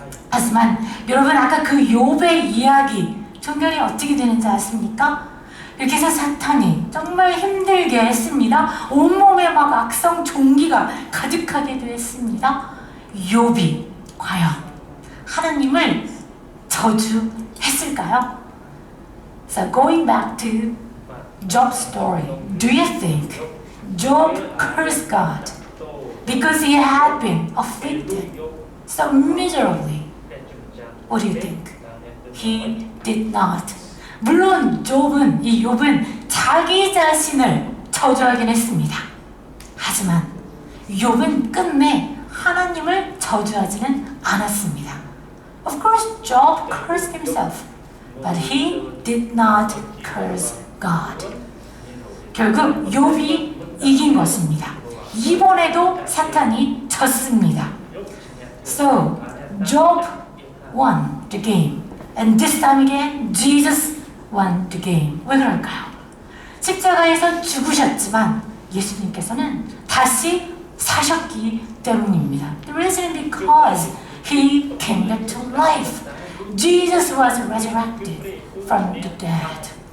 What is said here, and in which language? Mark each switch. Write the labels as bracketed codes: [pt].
[ko] 하지만 여러분 아까 그 욥의 이야기 종결이 어떻게 되는지 아십니까? 이렇게 해서 사탄이 정말 힘들게 했습니다. 온몸에 막 악성 종기가 가득하게도 했습니다. 욥이 과연 하나님을 저주했을까요? [en] So going back to Job's story, do you think Job cursed God because he had been afflicted so miserably? What do you think? He did not. [ko] 물론 이 욥은 자기 자신을 저주하긴 했습니다. 하지만 욥은 끝내 하나님을 저주하지는 않았습니다. [en] Of course, Job cursed himself, but he did not curse God. [ko] 결국 욥이 이긴 것입니다. 이번에도 사탄이 졌습니다. [en] So, Job won the game. And this time again, Jesus won the game. [ko] 왜 그럴까요? 십자가에서 죽으셨지만 예수님께서는 다시 사셨기 때문입니다. [en] The reason because He came back to life. Jesus was resurrected from the dead.